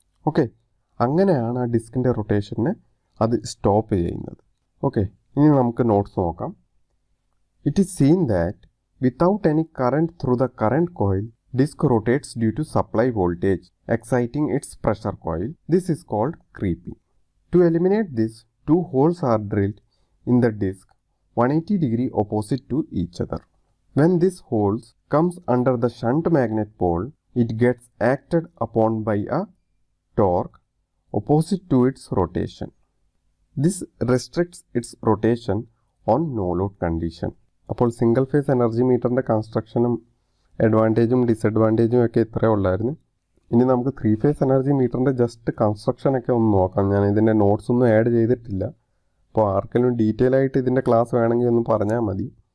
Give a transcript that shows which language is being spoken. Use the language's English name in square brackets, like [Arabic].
[Malayalam] Okay, അങ്ങനെയാണ് ആ ഡിസ്കിൻ്റെ റൊട്ടേഷനെ അത് സ്റ്റോപ്പ് ചെയ്യുന്നത്. ഓക്കെ, ഇനി നമുക്ക് നോട്ട്സ് നോക്കാം. [English] It is seen that without any current through the current coil disk rotates due to supply voltage exciting its pressure coil. This is called creeping. To eliminate this, two holes are drilled in the disk 180 degree opposite to each other. When this holes comes under the shunt magnet pole, it gets acted upon by a torque opposite to its rotation. This restricts its rotation on no load condition. [Malayalam] അപ്പോൾ single phase energy മീറ്ററിൻ്റെ കൺസ്ട്രക്ഷനും അഡ്വാൻറ്റേജും ഡിസഡ്വാൻറ്റേജും ഒക്കെ ഇത്രയേ ഉള്ളായിരുന്നു. ഇനി നമുക്ക് 3 face energy മീറ്ററിൻ്റെ just കൺസ്ട്രക്ഷനൊക്കെ ഒന്ന് നോക്കാം. ഞാൻ ഇതിൻ്റെ നോട്ട്സ് ഒന്നും ആഡ് ചെയ്തിട്ടില്ല. അപ്പോൾ ആർക്കെങ്കിലും ഡീറ്റെയിൽ ആയിട്ട് ഇതിൻ്റെ ക്ലാസ് വേണമെങ്കിൽ ഒന്ന് പറഞ്ഞാൽ മതി.